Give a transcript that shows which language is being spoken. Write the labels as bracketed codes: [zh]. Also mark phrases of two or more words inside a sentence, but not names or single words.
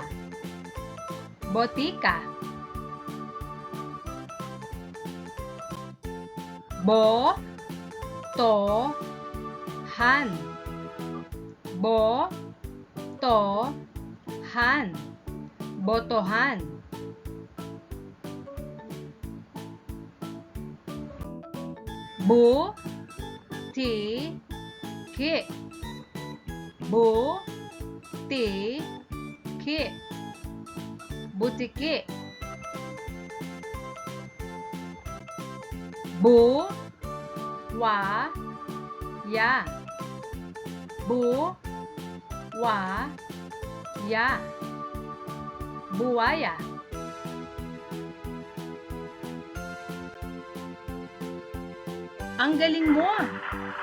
[tl] Botika. Bo, to, han. Bo, to, han. Botohan. Bu, ti, ki. Bu, ti, ki. Butiki. Bu, wa, ya. Bu, wa, ya. Buaya. Ang galing mo!